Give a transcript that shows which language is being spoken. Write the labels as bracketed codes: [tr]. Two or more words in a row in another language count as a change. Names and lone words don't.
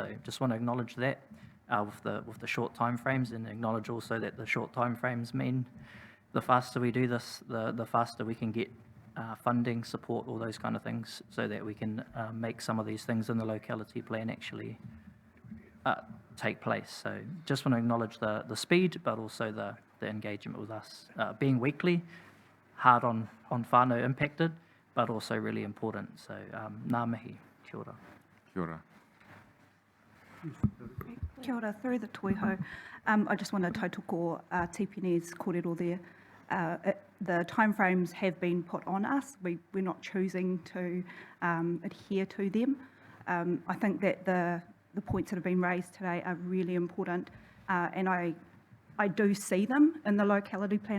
[en] So just want to acknowledge that with the short time frames, and acknowledge also that the short time frames mean the faster we do this, the faster we can get funding, support, all those kind of things, so that we can make some of these things in the locality plan actually take place. So just want to acknowledge the speed, but also the engagement with us. Being weekly, hard on whānau impacted, but also really important. [mi] So ngā mihi, kia ora. Kia ora. Kia ora, [en] through the toiho. I just want to tautoko Tipine's kōrero there. The timeframes have been put on us. We're not choosing to adhere to them. I think that the points that have been raised today are really important, and I do see them in the locality plan.